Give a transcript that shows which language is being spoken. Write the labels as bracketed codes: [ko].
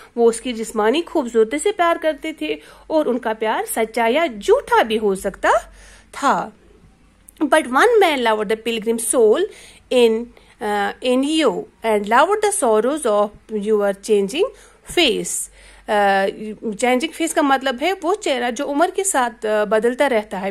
[hi] वो उसकी जिस्मानी खूबसूरती से प्यार करते थे, और उनका प्यार सच्चा या झूठा भी हो सकता था। [en] But one man loved the pilgrim soul in you and loved the sorrows of your changing face. [hi] Changing face का मतलब है वो चेहरा जो उम्र के साथ बदलता रहता है।